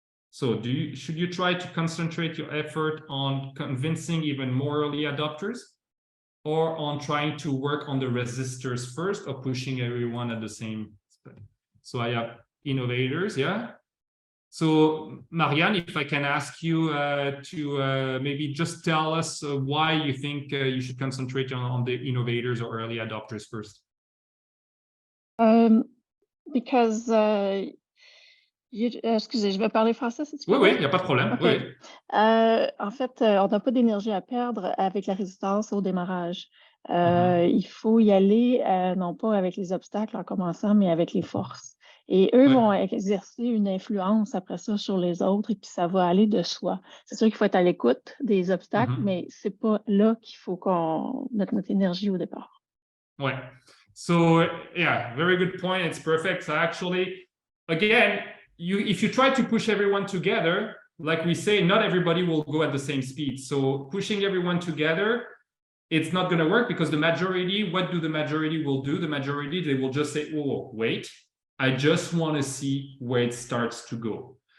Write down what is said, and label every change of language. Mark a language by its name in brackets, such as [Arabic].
[English] So should you try to concentrate your effort on convincing even more early adopters, or on trying to work on the resistors first, or pushing everyone at the same speed? So I have innovators, yeah? So Marianne, if I can ask you to maybe just tell us why you think you should concentrate on the innovators or early adopters first. [French] Because excusez, je vais parler français si tu veux. Oui, il n'y a pas de problème. [English] Okay. [French] Oui. En fait, on n'a pas d'énergie à perdre avec la résistance au démarrage. Il faut y aller, non pas avec les obstacles en commençant, mais avec les forces. Et eux vont exercer une influence après ça sur les autres, et puis ça va aller de soi. C'est sûr qu'il faut être à l'écoute des obstacles, mais c'est pas là qu'il faut qu'on mette notre énergie au départ. [English] Ouais. So yeah, very good point. It's perfect. So actually, again, if you try to push everyone together, like we say, not everybody will go at the same speed. So pushing everyone together, it's not going to work, because the majority, what do the majority will do? The majority, they will just say, oh, wait, I just want to see where it starts to go.